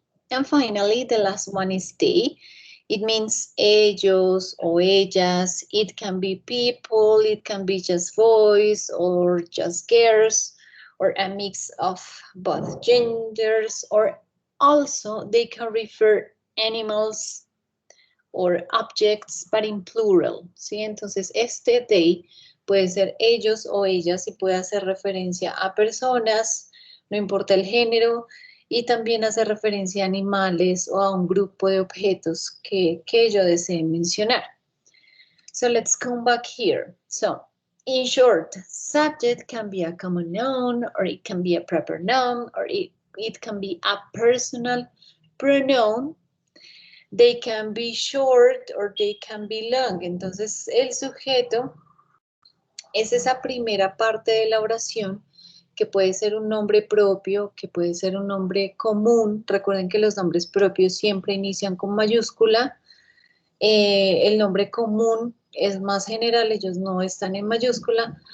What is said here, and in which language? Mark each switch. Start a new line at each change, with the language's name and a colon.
English: And finally, the last one is they. It means ellos or ellas. It can be people, it can be just boys or just girls, or a mix of both genders, or also they can refer animals or objects, but in plural, ¿sí?
Spanish: Entonces, este they puede ser ellos o ellas y puede hacer referencia a personas, no importa el género, y también hace referencia a animales o a un grupo de objetos que yo desee mencionar.
English: So let's come back here. So, in short, subject can be a common noun, or it can be a proper noun, or it can be a personal pronoun. They can be short or they can be long.
Spanish: Entonces, el sujeto es esa primera parte de la oración que puede ser un nombre propio, que puede ser un nombre común. Recuerden que los nombres propios siempre inician con mayúscula. El nombre común es más general, ellos no están en mayúscula.